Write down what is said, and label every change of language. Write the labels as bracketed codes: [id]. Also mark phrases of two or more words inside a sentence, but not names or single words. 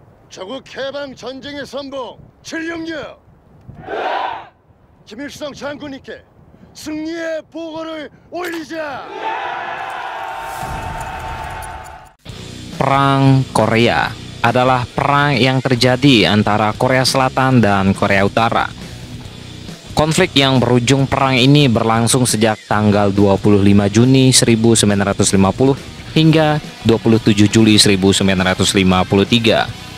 [ko] 조국 해방 전쟁의 선봉 출령령 김일성 장군님께 승리의 보고를 올리자. [id] Perang Korea adalah perang yang terjadi antara Korea Selatan dan Korea Utara. Konflik yang berujung perang ini berlangsung sejak tanggal 25 Juni 1950 hingga 27 Juli 1953.